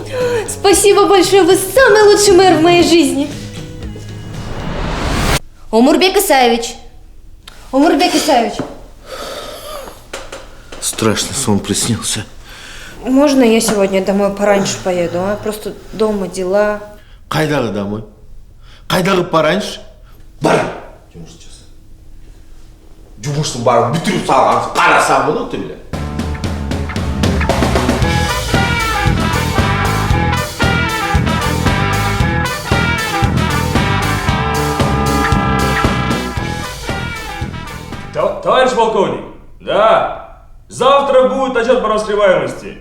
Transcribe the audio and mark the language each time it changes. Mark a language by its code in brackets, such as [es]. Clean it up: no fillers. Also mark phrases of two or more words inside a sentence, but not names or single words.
[ru] Спасибо большое, вы самый лучший мэр в моей жизни. Умурбек Исаевич. Страшный сон приснился. Можно я сегодня домой пораньше поеду, а? Просто дома дела. [kk] Қайдағы домой? Қайдағы пораньше? Бар! Жұмысты барып бүтіріп салған қарасам мұны [ru] ты, бля. Товарищ полковник, да, завтра будет отчет по раскрываемости.